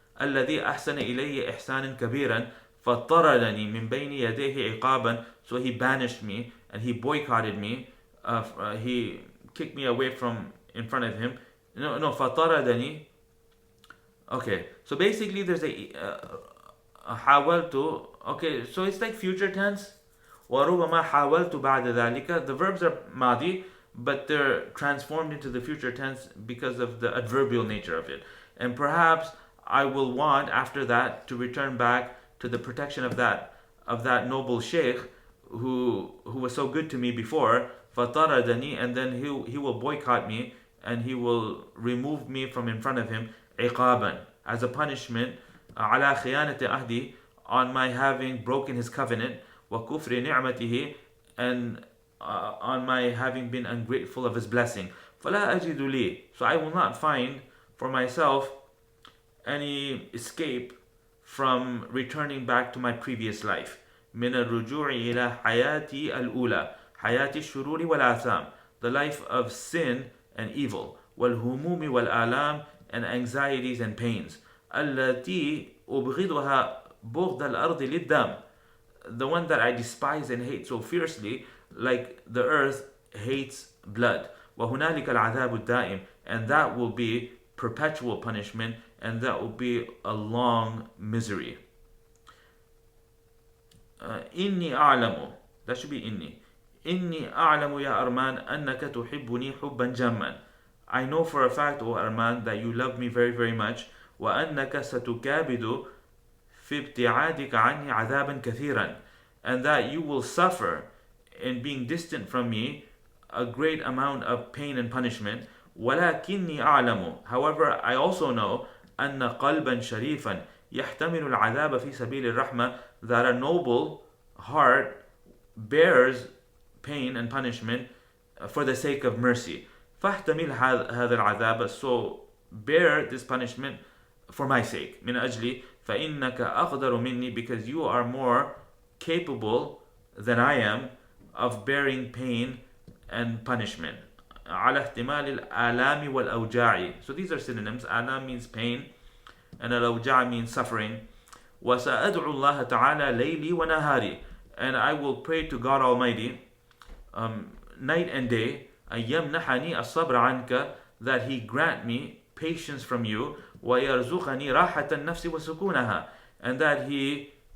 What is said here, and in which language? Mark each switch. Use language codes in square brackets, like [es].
[ar] الذي أحسن إلي إحسانا كبيرا فطردني من بين يديه عقابا. [en] So he banished me and he boycotted me. He kicked me away from in front of him. [ar] No, فطردني. [en] Okay, so basically there's حاولت. Okay, so it's like future tense. [ar] وَرُبَّمَا حَاوَلْتُ بَعْدَ ذَلِكَ. [en] The verbs are madi, but they're transformed into the future tense because of the adverbial nature of it. And perhaps I will want after that to return back to the protection of that noble sheikh who was so good to me before. فَطَرَدَنِي, and then he will boycott me and he will remove me from in front of him. عِقَابًا, as a punishment. [ar] على خيانة عهدي, [en] on my having broken his covenant. [ar] وكفر نعمته, [en] and on my having been ungrateful of his blessing. [ar] فلا أجد لي, [en] so I will not find for myself any escape from returning back to my previous life. [ar] من الرجوع إلى حياتي الأولى, حياة الشرور والآثام, [en] the life of sin and evil. والهموم والآلام, and anxieties and pains. [ar] التي أبغضها بغض الأرض للدم, [en] the one that I despise and hate so fiercely, like the earth hates blood. [ar] وهنالك العذاب الدائم, [en] and that will be perpetual punishment, and that will be a long misery. [ar] إني أعلم, [en] that should be [ar] إني أعلم يا أرمان أنك تحبني حبا جما. [en] I know for a fact, O Armand, that you love me very, very much. [ar] وأنك ستكابد في ابتعادك عني عذابا كثيرا, [en] and that you will suffer in being distant from me a great amount of pain and punishment. [ar] ولكني أعلم, [en] however, I also know [ar] أن قلبا شريفا يحتمل العذاب في سبيل الرحمة, [en] that a noble heart bears pain and punishment for the sake of mercy. فاحتمل هذا العذاب, so bear this punishment for my sake. [ar] من أجلي فإنك أقدر مني, [en] because you are more capable than I am of bearing pain and punishment. [ar] على احتمال الآلام والأوجاع. [en] So these are synonyms. آلام means pain and الأوجاع means suffering. [ar] وسأدعو الله تعالى ليلي ونهاري, [en] and I will pray to God Almighty night and day, [ar] أن يمنحني الصبر عنك, [en] that He grant me patience from you, [ar] ويرزقني راحة النفس وسكونها, [en] and that He